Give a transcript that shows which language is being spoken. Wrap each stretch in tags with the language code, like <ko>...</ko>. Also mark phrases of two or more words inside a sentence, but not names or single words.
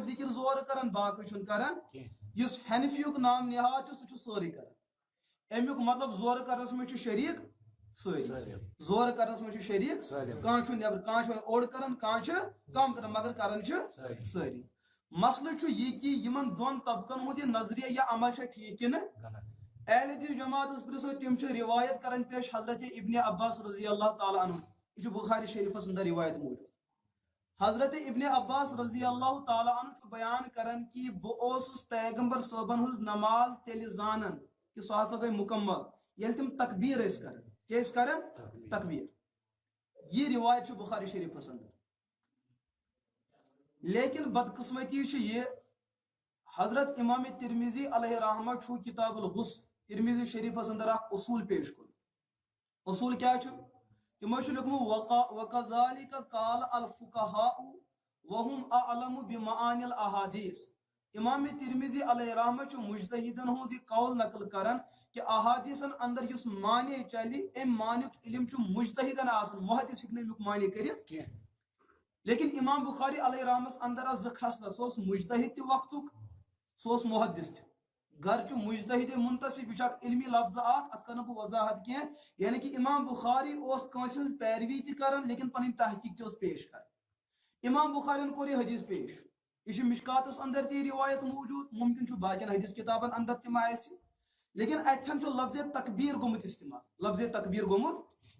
<ks>ذکر زورٕ کران باقٕے چھُنہٕ کران یُس حنفیُک نام نہاد چھُ سُہ چھُ سورُے کران امیُک مطلب زورٕ کرنس منٛز چھُ شریٖک سٲری زورٕ کرنس منٛز چھُ شریٖک کانٛہہ چھُ نٮ۪بر کانٛہہ چھُ اوٚڑ کران کانٛہہ چھُ کم کران مگر کران چھِ سٲری مسلہٕ چھُ یہِ کہِ یِمن دۄن طبقن ہُنٛد یہِ نظریہ یا عمل چھا ٹھیٖک کِنہٕ اہل حدیث جماعتس پرژھو تِم چھِ روایت کران پیش حضرت ابن عباس رضی اللہ تعالیٰ عنہ یہ چھُ بخاری شریفس اندر روایت موجود حضرت ابن عباس رضی اللہ تعالیٰ عنہ چھُ بیان کران کہ بہٕ اوسُس پیغمبر صٲبن ہٕنٛز نماز تیٚلہِ زانان کہ سۄ ہسا گٔے مکمل ییٚلہِ تِم تکبیر ٲسۍ کران کیٛاہ ٲسۍ کران تکبیر یہ روایت چھُ بخاری شریفس اندر لیکن بدقسمتی چھِ یہِ حضرت امام ترمذی علیہ رحمہ چھُ کتاب الغسل ترمذی شریفس اندر اکھ اصوٗل پیش کوٚرمُت اصوٗل کیٛاہ چھُ تِمو چھُ لیوٗکھمُت</ks> <ar>وَكَذَلِكَ قَالَ الْفُقَهَاءُ وَهُمْ أَعْلَمُ بِمَعَانِ الْأَحَادِيثِ</ar> <ks>امام ترمذی علیہ رحمہ چھُ مجتہدن ہُنٛد یہِ قول نقل کران کہ احادیثن اندر یُس معنی چلہِ امہِ معنیُک علم چھُ مجتہدن آسان محدث ہیٚکہِ نہٕ امیُک معنی کٔرِتھ کینٛہہ لیکن امام بخاری علیہ رحمس اندر آسہٕ 2 خصلت سُہ اوس مجتہد تہِ وقتُک سُہ اوس محدث تہِ گرچہ مجتہد منتصب یہ چھُ اکھ علمی لفظ اکھ اتھ کرنہٕ بہٕ وضاحت کینٛہہ یعنی کہ امام بخاری اوس کٲنٛسہِ ہٕنٛز پیروی تہِ کران لیکن پنٕنۍ تحقیق تہِ اوس پیش کران امام بخارین کوٚر یہ حدیث پیش یہ چھُ مشکاتس اندر تہِ روایت موجود ممکن چھُ باقین حدیث کتابن اندر تہِ ما آسہِ لیکن اتھن چھُ لفظ تکبیر گوٚمُت استعمال لفظ تکبیر گوٚمُت</ks>